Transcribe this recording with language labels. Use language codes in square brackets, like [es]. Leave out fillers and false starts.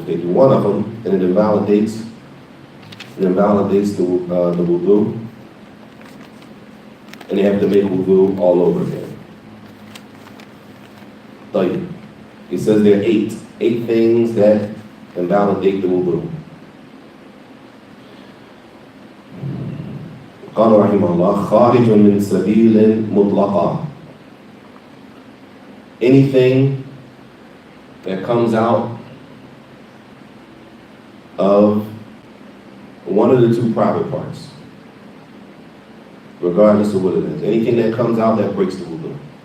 [en] If they do one of them, then it invalidates the wudu, and they have to make wudu all over again. [ar] طيب. [en] He says there are eight things that invalidate the wudu. [ar] قال رحمه الله خارج من سبيل مطلقة. [en] Anything that comes out of one of the two private parts, regardless of what it is. Anything that comes out, that breaks the wudu.